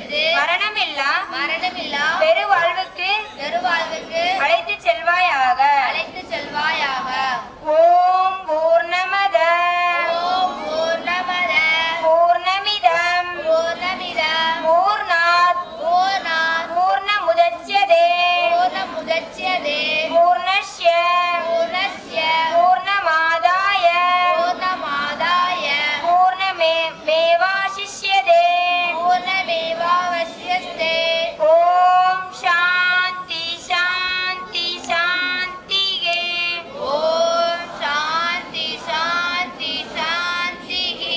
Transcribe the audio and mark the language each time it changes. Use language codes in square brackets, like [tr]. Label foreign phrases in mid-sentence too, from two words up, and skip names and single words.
[ta] மரணமில்லா மரணமில்லா பெருவாழ்வுக்கு அழைத்து செல்வாயாக. [sa] ओम् पूर्णमदः ओम् पूर्णमदः பூர்ணமிதம் பூர்ணமிதம் பூர்ணாத் பூர்ணாத் பூர்ணமுதச்யதே பூர்ணமுதச்யதே பூர்ணஸ்ய பூர்ணஸ்ய பூர்ணமாதாய பூர்ணமாதாய பூர்ணமேவாசிஷ்யதே. பூர்ணமேவாவசியஸ்தே. ओम् शान्ति शान्ति शान्तिके. ओम् शान्ति शान्ति शान्तिकि.